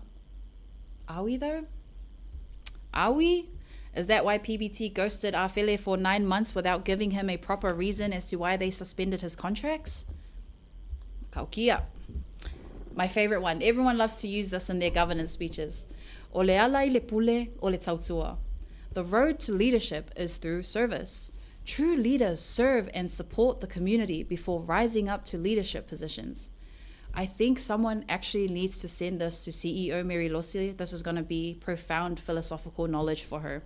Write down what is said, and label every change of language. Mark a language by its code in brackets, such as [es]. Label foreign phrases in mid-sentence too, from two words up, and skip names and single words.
[en] Are we though? Are we? Is that why PBT ghosted Afele for 9 months without giving him a proper reason as to why they suspended his contracts? Kaukia. My favorite one. Everyone loves to use this in their governance speeches. [sm] O le ala I le pule o le tautua. [en] The road to leadership is through service. True leaders serve and support the community before rising up to leadership positions. I think someone actually needs to send this to CEO Mary Lose. This is going to be profound philosophical knowledge for her.